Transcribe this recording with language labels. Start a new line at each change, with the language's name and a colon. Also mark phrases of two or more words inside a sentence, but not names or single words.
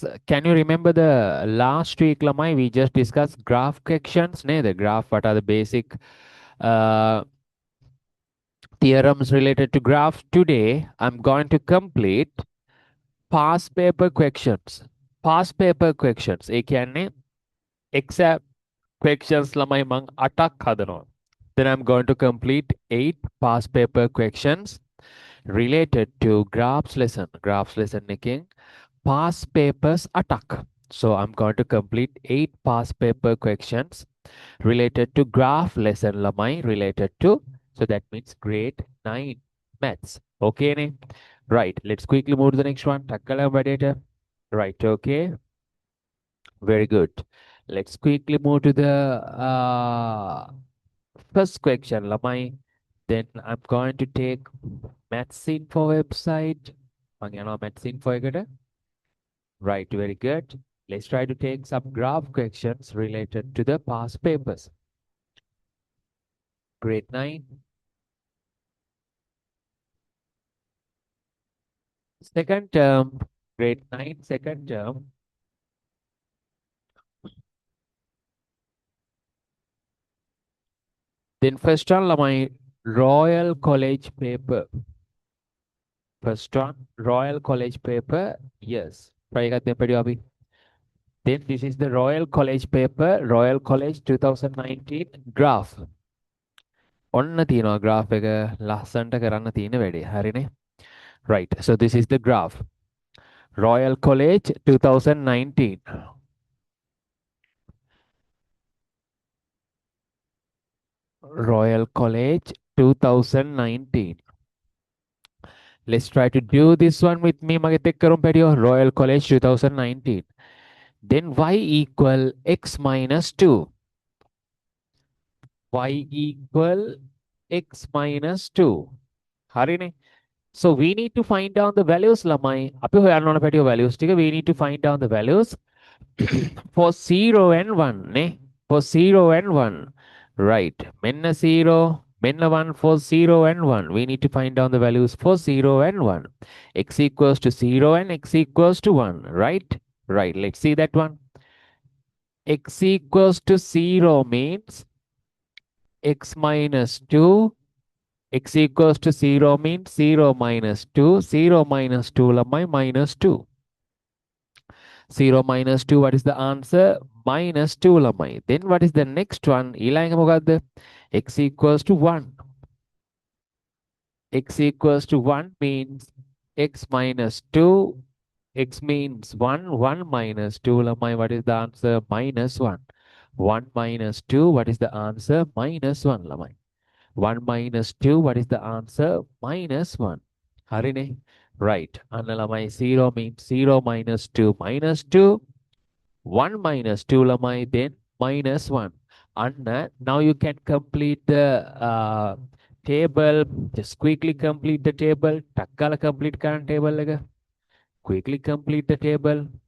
English: Can you remember the last week lamai? We just discussed graph sections. Ne, the graph. What are the basic uh, theorems related to graph? Today, I'm going to complete past paper questions. Past paper questions.
Sinhala: ඒ කියන්නේ
English: exam questions
Sinhala: ළමයි මං 8ක් හදනවා.
English: Then I'm going to complete 8 past paper questions related to graphs lesson. Graphs lesson එකෙන් past papers 8ක්. So I'm going to complete 8 past paper questions related to graph lesson ළමයි related to, so that means grade 9 maths. Okay නේ? Right, let's quickly move to the next one. ටක් data. Right, okay. Very good. Let's quickly move to the first question, lamai. Then I'm going to take Maths Info website.
Sinhala: මං යනවා Maths Info එකට.
English: Right, very good. Let's try to take some graph questions related to the past papers. Grade 9. Second term, grade 9, second term. Then first one, lamai, Royal College paper. First one, Royal College paper.
Sinhala: Yes. Try එකක් දෙන්න පැටියෝ අපි.
English: Then this is the Royal College paper, Royal College 2019 graph.
Sinhala: ඔන්න තියෙනවා graph එක ලස්සන්ට කරන්න තියෙන වැඩේ. හරිනේ?
English: Right. So this is the graph. Royal College 2019. Royal College 2019. Let's try to do this one with me.
Sinhala: මගෙත් එක්ක කරමු පැටියෝ.
English: Royal College 2019. Then y equal x minus 2. Y equal x minus 2.
Sinhala: හරිනේ?
English: So we need to find down the values lamai.
Sinhala: අපි හොයන්න ඕන පැටියෝ values ටික.
English: We need to find down the values for 0 and 1 නේ. For 0 and 1. Right.
Sinhala: මෙන්න 0, මෙන්න 1
English: for 0 and 1. We need to find down the values for 0 and 1. X equals to 0 and x equals to 1. Right? Right. Let's see that one. X equals to 0 means x minus 2. X equals to 0 means 0 minus 2. 0 minus 2 lamai minus 2. 0 minus 2, what is the answer? Minus 2 lamai. Then what is the next one?
Sinhala: ඊළඟ මොකද්ද?
English: X equals to 1. X equals to 1 means x minus 2. X means 1. 1 minus 2 lamai. What is the answer? Minus 1. 1 minus 2, what is the answer? Minus 1 lamai. 1 minus 2, what is the answer? Minus 1. හරිනේ? Right.
Sinhala: අන්න ළමයි
English: 0 means 0 minus 2 minus 2. 1 minus 2 lamai, then minus 1. And now you can complete the table. Just quickly complete the table. Takkala complete current table lega. Quickly complete the table.